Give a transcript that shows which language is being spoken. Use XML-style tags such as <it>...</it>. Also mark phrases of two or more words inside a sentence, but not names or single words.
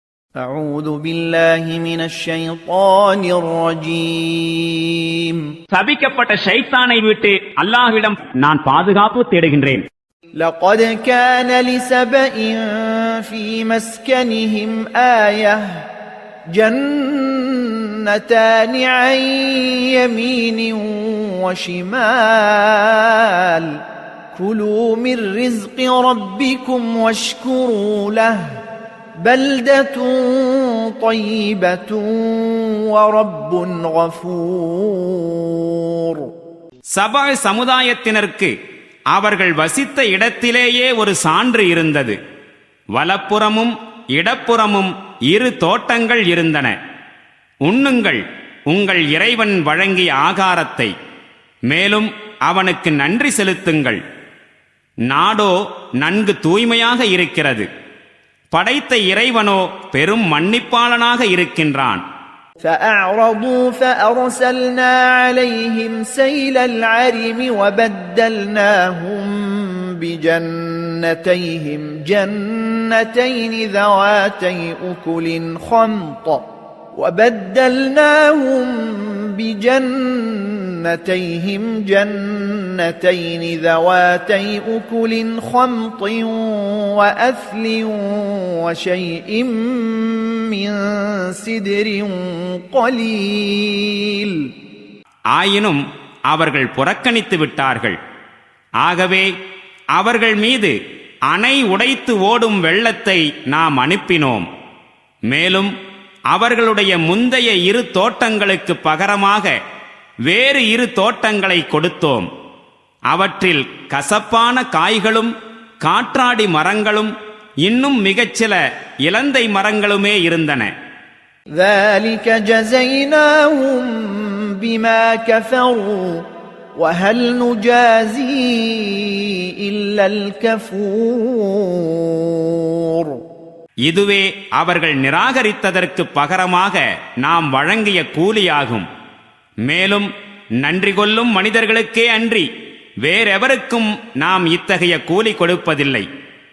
<ar>أعوذ بالله من الشيطان الرجيم</ar> <ta>சபிக்கப்பட்ட ஷைத்தானை விட்டு அல்லாஹ்விடம் நான் பாதுகாப்பு தேடுகின்றேன்.</ta> <ar>لقد كان لسبإ في مسكنهم آية جنتان عن يمين وشمال كلوا من رزق ربكم واشكروا له بلدة طيبة ورب غفور.</ar> <ta>சபா சமுதாயத்தினருக்கு அவர்கள் வசித்த இடத்திலேயே ஒரு சான்று இருந்தது. வலப்புறமும் இடப்புறமும் இரு தோட்டங்கள் இருந்தன. உண்ணுங்கள் உங்கள் இறைவன் வழங்கிய ஆகாரத்தை, மேலும் அவனுக்கு நன்றி செலுத்துங்கள். நாடோ நன்கு தூய்மையாக இருக்கிறது. படைத்த இறைவனோ பெரும் மன்னிப்பாளனாக இருக்கின்றான்.</ta> <ar>فأعرضوا فأرسلنا عليهم سيل العرم وبدلناهم بجنتيهم جنتين ذواتي أكل خمط وأثل وشيء من سدر قليل.</ar> <ta>ஆயினும் அவர்கள் புறக்கணித்து விட்டார்கள். ஆகவே அவர்கள் மீது அணை உடைத்து ஓடும் வெள்ளத்தை நாம் அனுப்பினோம். மேலும் அவர்களுடைய முந்தைய இரு தோட்டங்களுக்கு பகரமாக வேறு இரு தோட்டங்களை கொடுத்தோம். அவற்றில் கசப்பான காய்களும் காற்றாடி மரங்களும் இன்னும் மிகச்சில இலந்தை மரங்களுமே இருந்தன.</ta> <ar>ذلك جزيناهم بما كفروا وهل نجازي إلا الكفور.</ar> <ta>இதுவே அவர்கள் நிராகரித்ததற்கு பகரமாக நாம் வழங்கிய கூலியாகும். மேலும் நன்றி கொள்ளும் மனிதர்களுக்கே அன்றி வேறெவருக்கும் நாம் இத்தகைய கூலி கொடுப்பதில்லை.</ta>